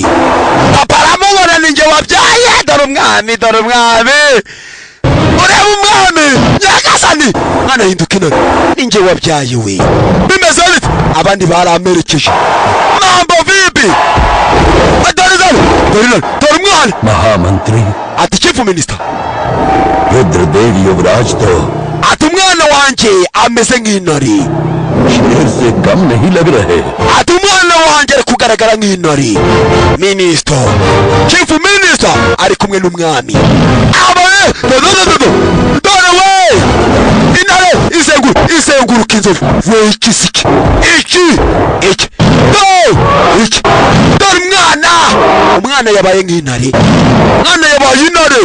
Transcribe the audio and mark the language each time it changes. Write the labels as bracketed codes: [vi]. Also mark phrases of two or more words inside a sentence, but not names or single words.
[rw] Papa aramubona ninjye wabyaye. Dore umwami ureba umwami. Nyagasani umwana ahinduka intore ninjye wabyaye we. Bimeze bite? Abandi baramerekeje. [sw] Mambo vipi? [rw] Dore umwana. Mahamantri ati [en] chief minister [hi] रुद्रदेव युवराज तो [rw] ati umwana wanjye ameze nk'intore. [hi] शेर से कम नहीं लग रहे. [rw] ati umwana wanjye ari kugaragara nk'intore. Minister, [en] chief minister [rw] ari kumwe n'umwami. Abaye dore we intare izenguruka inzovu. We ikisiki iki dore umwana yabaye nk'intare. Umwana yabaye intare.